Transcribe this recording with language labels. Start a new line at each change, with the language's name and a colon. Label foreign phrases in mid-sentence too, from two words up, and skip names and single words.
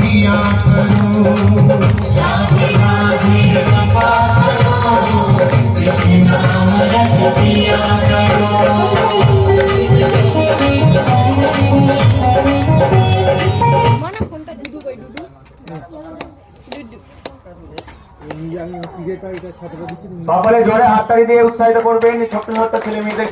Hindi: किया करो राधे राधे कृपा करो कृष्ण नाम रस पिया
Bangla: সকলে জোরে হাততালি দিয়ে উৎসাহিত করবেন এই ছোট্ট ছোট্ট ছেলে মেয়েদেরকে।